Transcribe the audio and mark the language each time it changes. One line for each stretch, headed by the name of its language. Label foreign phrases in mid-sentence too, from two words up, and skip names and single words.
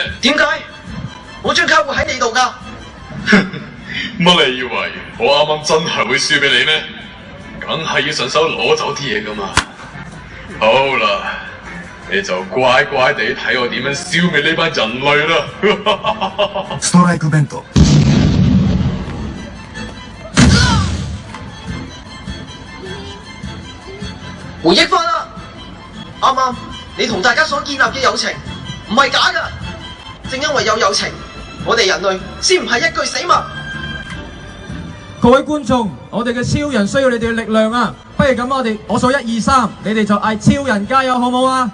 Cantonese: 點解？我張卡會喺你度㗎？乜你以為我啱啱真係會輸俾你咩？梗係要順手攞走啲嘢㗎嘛。好啦，你就乖乖地睇我點樣消滅呢班人類啦。ストライクベント。回憶返啦，啱啱你同大家所建立嘅友情唔係假㗎，正因為有友情，我哋人類先唔係一具死物。各位觀眾，我哋嘅超人需要你哋嘅力量啊！不如咁，我數1、2、3，你哋就嗌超人加油，好唔好啊？